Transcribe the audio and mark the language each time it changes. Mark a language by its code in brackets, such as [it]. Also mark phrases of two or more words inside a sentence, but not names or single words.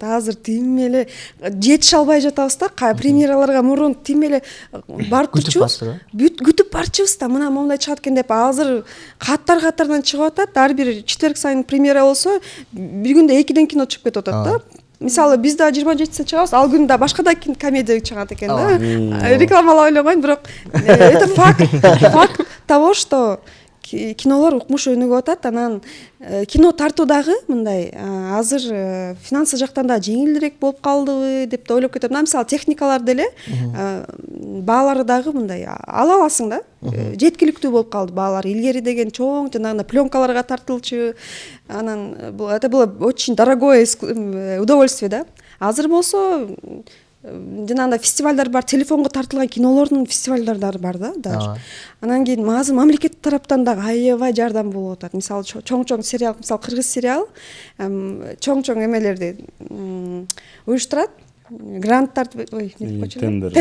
[ky] Азыр тим эле жетише албай жатабыз да. Премьераларга мурун тим эле барып турчубуз. Күтүп барчубуз да. Мына моундай чыгат экен деп азыр катардан чыгып атат. Ар бир четверг сайын премьера болсо, бир күндө 2 кино чыгып кетип атат да. Мисалы, биз да 27-синде чыгабыз, ал күндө башка да комедия чыгат экен да. Рекламалап ойлогойн, бирок [ru] это факт того, что [ky] кинолор укмуш өнүгүп атат. Анан кино тартуудагы мындай азыр финансы жактан да жеңилирээк болуп калдыбы деп да ойлоп кетем. Мисалы, техникалар деле баалары дагы мындай ала аласың да. Жеткиликтүү болуп калды баалар. Илгери деген чоң жанагы пленкаларга тартылчу. [ru] Анан это было очень дорогое удовольствие да. [ky] Азыр болсо жанагындай фестивалдар бар, телефонго тартылган кинолордун фестивалдары бар да даже. Анан кийин азыр мамлекет тараптан дагы аябай жардам болуп атат. Мисалы, чоң сериал, мисалы кыргыз сериал, чоң эмелерди уюштурат, гранттарды, тендерлерди уюштуруп атат.